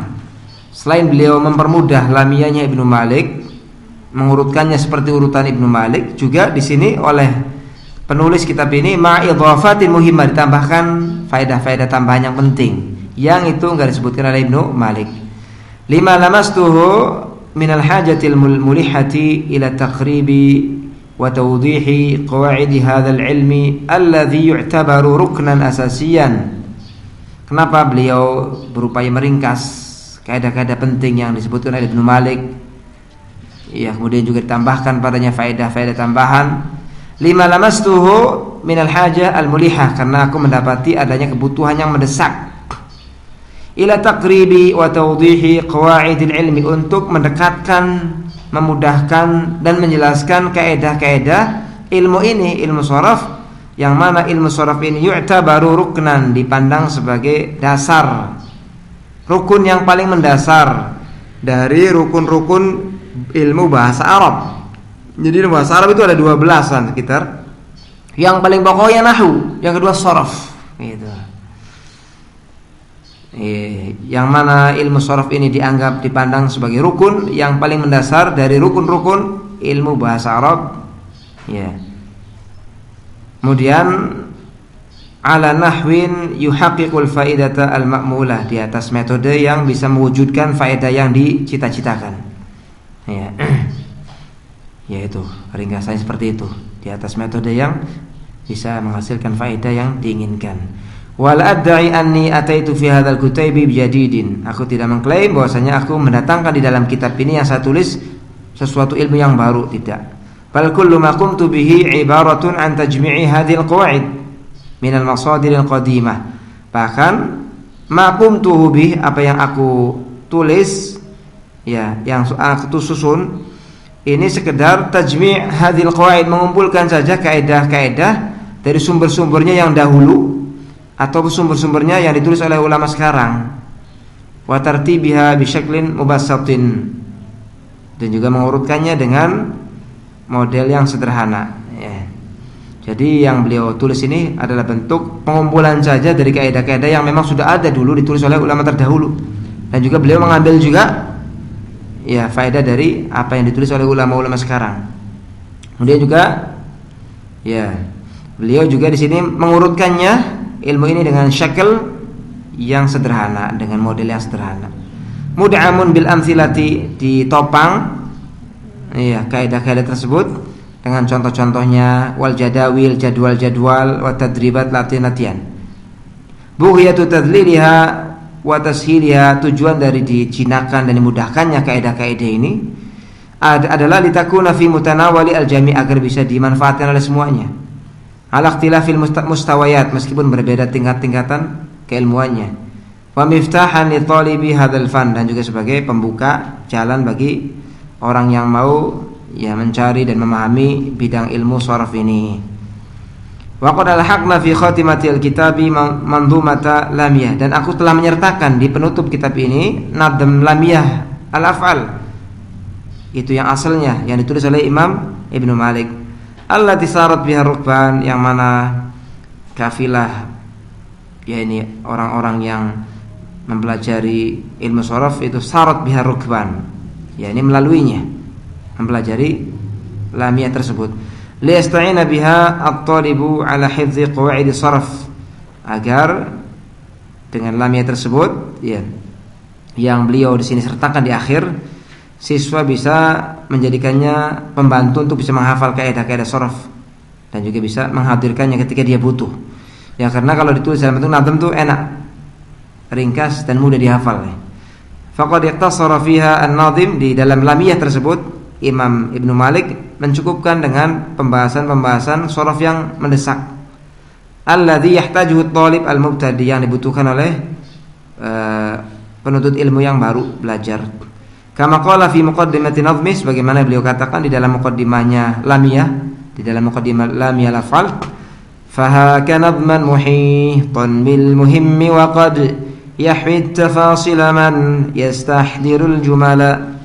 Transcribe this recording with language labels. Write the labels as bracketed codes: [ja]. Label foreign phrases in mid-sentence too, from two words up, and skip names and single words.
[id] Selain beliau mempermudah lamiyahnya Ibnu Malik, mengurutkannya seperti urutan Ibnu Malik, juga di sini oleh penulis kitab ini [ar] مع إضافات مهمة, [id] ditambahkan faedah-faedah tambahan yang penting, yang itu enggak disebutkan oleh Ibnu Malik. [ar] لما لمسته من الحاجة الملحة إلى تقريب وتوضيح قواعد هذا العلم الذي يعتبر ركنا أساسيا. [id] Kenapa beliau berupaya meringkas kaidah-kaidah penting yang disebutkan oleh Ibnu Malik? Ya, kemudian juga ditambahkan padanya faedah-faedah tambahan. [ar] لما لمسته من الحاجة الملحة, [id] karena aku mendapati adanya kebutuhan yang mendesak [ar] إلى تقريب وتوضيح قواعد العلم, [id] untuk mendekatkan, memudahkan dan menjelaskan kaedah-kaedah ilmu ini, ilmu sharaf, yang mana ilmu sharaf ini [ar] يعتبر ركنا, [id] dipandang sebagai dasar, rukun yang paling mendasar dari rukun-rukun ilmu bahasa Arab. Jadi bahasa Arab itu ada 12-an sekitar. Yang paling pokoknya nahwu, yang kedua sharaf gitu. Yang mana ilmu sharaf ini dianggap, dipandang sebagai rukun yang paling mendasar dari rukun-rukun ilmu bahasa Arab. Ya. Kemudian [ar] على نحو يحقق الفائدة المأمولة, [id] di atas metode yang bisa mewujudkan faedah yang dicita-citakan. Ya. Yaitu ringkasannya seperti itu, di atas metode yang bisa menghasilkan faedah yang diinginkan. [ar] ولا أدعي أني أتيت في هذا الكتاب بجديد. [id] Aku tidak mengklaim bahwasanya aku mendatangkan di dalam kitab ini yang saya tulis sesuatu ilmu yang baru, tidak. [ar] بل كل ما قمت به عبارة عن تجميع هذه القواعد من المصادر القديمة. Bahkan ما قمته به, [id] apa yang aku tulis, ya, yang aku susun ini sekedar [ar] تجميع هذه القواعد, [id] mengumpulkan saja kaidah-kaidah dari sumber-sumbernya yang dahulu atau sumber-sumbernya yang ditulis oleh ulama sekarang. [ar] وترتيبها بشكل مبسط, [id] dan juga mengurutkannya dengan model yang sederhana, ya. Jadi yang beliau tulis ini adalah bentuk pengumpulan saja dari kaidah-kaidah yang memang sudah ada dulu, ditulis oleh ulama terdahulu. Dan juga beliau mengambil juga, ya, faedah dari apa yang ditulis oleh ulama-ulama sekarang. Kemudian juga, ya, beliau juga di sini mengurutkannya ilmu ini dengan syakl yang sederhana, dengan model yang sederhana. [ar] مدعما بالأمثلة, [id] ditopang, iya, kaidah-kaidah tersebut dengan contoh-contohnya, [ar] والجداول, [id] jadwal-jadwal, [ar] وتدريبات, [id] latihan-latihan. [ar] بغية تذليلها وتسهيلها, [id] tujuan dari dijinakan dan dimudahkannya kaidah-kaidah ini adalah [ar] لتكون في متناول الجميع', [id] agar bisa dimanfaatkan oleh semuanya. [ar] على اختلاف المستويات, [id] meskipun berbeda tingkat-tingkatan keilmuannya. [ar] ومفتاحا لطالب هذا الفن, [id] dan juga sebagai pembuka jalan bagi orang yang mau, ya, mencari dan memahami bidang ilmu sharaf ini. [ar] وقد ألحقنا في خاتمة الكتاب منظومة لامية, [id] dan aku telah menyertakan di penutup kitab ini nadm lamiyah al-af'al, itu yang asalnya yang ditulis oleh Imam Ibnu Malik. [ar] التي سارت بها ركبان, [id] yang mana kafilah, ya, ini orang-orang yang mempelajari ilmu sharaf itu [ar] سارت بها ركبان, [id] ya, ini melaluinya, mempelajari lamiyah tersebut. [ar] ليستعين بها الطالب على حفظ قواعد صرف, [id] agar dengan lamiyah tersebut, ya, yang beliau di sini sertakan di akhir, siswa bisa menjadikannya pembantu untuk bisa menghafal kaidah-kaidah sharaf dan juga bisa menghadirkannya ketika dia butuh. Ya, karena kalau ditulis dalam bentuk nadam itu enak, ringkas dan mudah dihafal. [ar] فقد اقتصر فيها الناظم, [id] di dalam lamiyah tersebut Imam Ibnu Malik mencukupkan dengan pembahasan-pembahasan sharaf yang mendesak, [ar] الذي يحتاجه الطالب المبتدي, [id] yang dibutuhkan oleh penuntut ilmu yang baru belajar. [ar] كما قال في مقدمة نظم, [id] sebagaimana beliau katakan di dalam muqaddimahnya lamiyah, di dalam muqaddimah lamiyah al-af'al, [ar] فكان نظما محيطا بالمهم وقد يحوي تفاصيل من يستحضر الجملا.